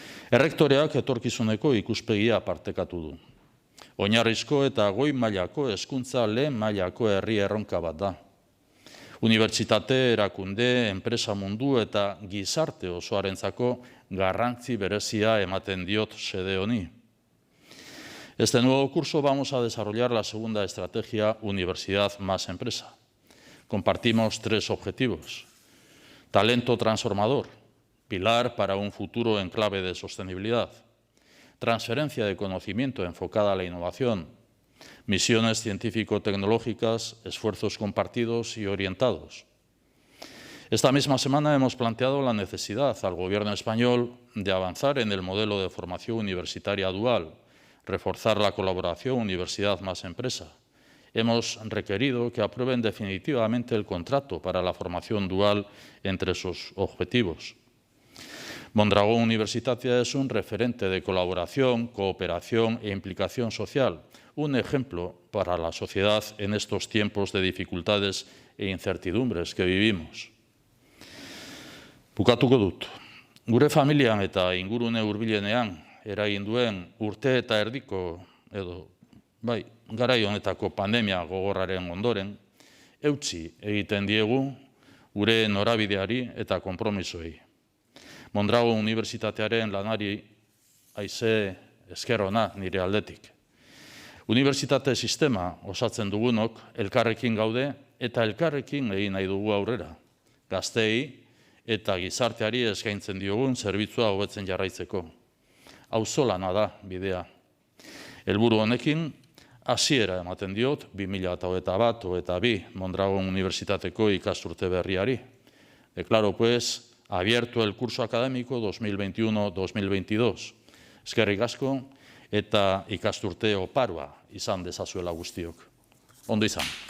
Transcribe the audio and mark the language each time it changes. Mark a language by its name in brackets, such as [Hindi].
[Basque] Errektoreak etorkizuneko ikuspegia partekatu du. Oinarrizko eta goi mailako hezkuntza lehen mailako herri erronka bat da. Unibertsitate, erakunde, enpresa mundu eta gizarte osoarentzako garrantzi berezia ematen diot xede honi. [Spanish] Este nuevo curso vamos a desarrollar la segunda estrategia Universidad más Empresa. Compartimos 3 objetivos. Talento transformador, pilar para un futuro en clave de sostenibilidad. Transferencia de conocimiento enfocada a la innovación. Misiones científico-tecnológicas, esfuerzos compartidos y orientados. Esta misma semana hemos planteado la necesidad al Gobierno español de avanzar en el modelo de formación universitaria dual, reforzar la colaboración Universidad más Empresa. Hemos requerido que aprueben definitivamente el contrato para la formación dual entre sus objetivos. Mondragón Unibertsitatea es un referente de colaboración, cooperación e implicación social, un ejemplo para la sociedad en estos tiempos de dificultades e incertidumbres que vivimos. [Basque] Bukatuko dut. Gure familian eta ingurune hurbilenean eragin duen urte eta erdiko garai honetako pandemia gogorraren ondoren, eutsi egiten diegu gure norabideari eta konpromisoei. Mondragon Unibertsitatearen lanari haize esker ona nire aldetik. Unibertsitate sistema osatzen dugunok elkarrekin gaude eta elkarrekin egin nahi dugu aurrera. Gazteei eta gizarteari eskaintzen diogun zerbitzua hobetzen jarraitzeko. Auzolana da bidea. Helburu honekin hasiera ematen diot 2021-22 Mondragon Unibertsitateko ikasturte berriari. [Spanish] Declaro pues abierto el curso académico 2021-2022. [Basque] Eskerrik asko eta ikasturte oparoa izan dezazuela guztiok. Ondo izan.